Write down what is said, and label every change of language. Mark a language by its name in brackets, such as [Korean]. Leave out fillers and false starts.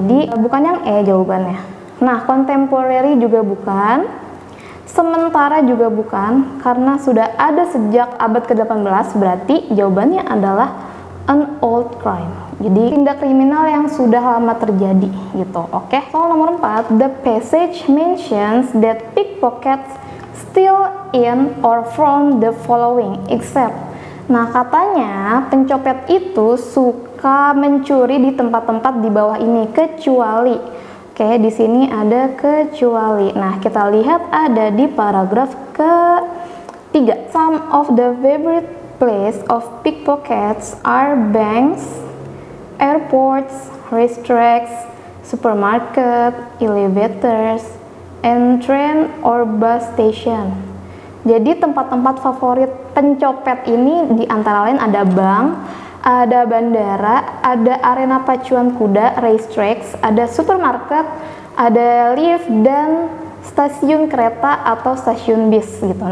[Indonesian] Jadi bukan yang E jawabannya. Nah, contemporary juga bukan, sementara juga bukan, karena sudah ada sejak abad ke-18, berarti jawabannya adalah [English] an old crime. [Indonesian] Jadi tindak kriminal yang sudah lama terjadi gitu. Oke. Soal nomor 4, [English] the passage mentions that pickpockets steal in or from the following except. [Indonesian] Nah, katanya pencopet itu suka mencuri di tempat-tempat di bawah ini kecuali. Oke, di sini ada kecuali. Nah, kita lihat ada di paragraf ke-3. [English] Some of the favorite place of pickpockets are banks, airports, racetracks, supermarket, elevators, and train or bus station. [Indonesian] Jadi tempat-tempat favorit pencopet ini di antara lain ada bank, ada bandara, ada arena pacuan kuda, racetracks, ada supermarket, ada lift, dan stasiun kereta atau stasiun bis gitu.